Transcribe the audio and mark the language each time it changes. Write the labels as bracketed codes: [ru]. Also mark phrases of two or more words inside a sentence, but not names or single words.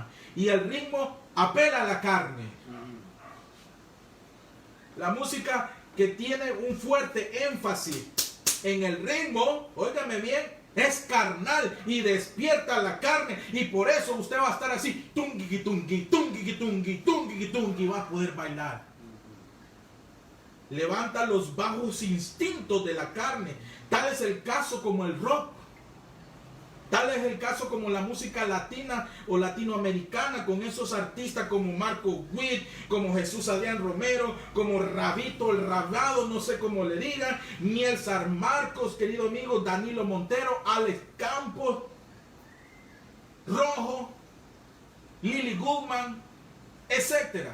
[es] Y el ritmo apela a la carne. La música que tiene un fuerte énfasis en el ritmo, óigame bien, es carnal y despierta la carne. Y por eso usted va a estar así, tungi, tungi, tungi, tungi, tungi, tungi, va a poder bailar. Levanta los bajos instintos de la carne. Tal es el caso como el rock. Tal es el caso como la música latina o latinoamericana, con esos artistas como Marco Witt, como Jesús Adrián Romero, como Rabito el Rabado, no sé cómo le digan, Miel San Marcos, querido amigo, Danilo Montero, Alex Campos, Rojo, Lily Goodman, etc.